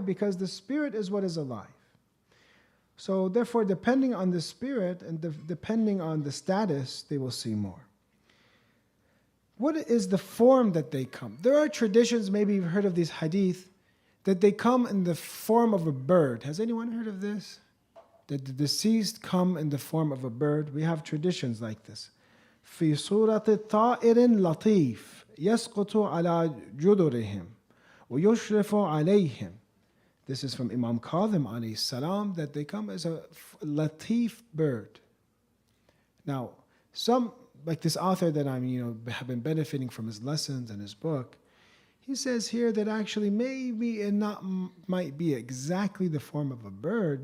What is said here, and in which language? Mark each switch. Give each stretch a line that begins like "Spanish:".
English: Because the spirit is what is alive. So therefore, depending on the spirit and depending on the status, they will see more. What is the form that they come? There are traditions, maybe you've heard of these hadith, that they come in the form of a bird. Has anyone heard of this? That the deceased come in the form of a bird. We have traditions like this.
Arabic: في صورة طائر لطيف يسقط على جدرهم ويشرف عليهم.
English: This is from Imam Kadhim alayhi salam, that they come as a latif bird. Now, some, like this author that have been benefiting from his lessons and his book, he says here that actually maybe it might be exactly the form of a bird.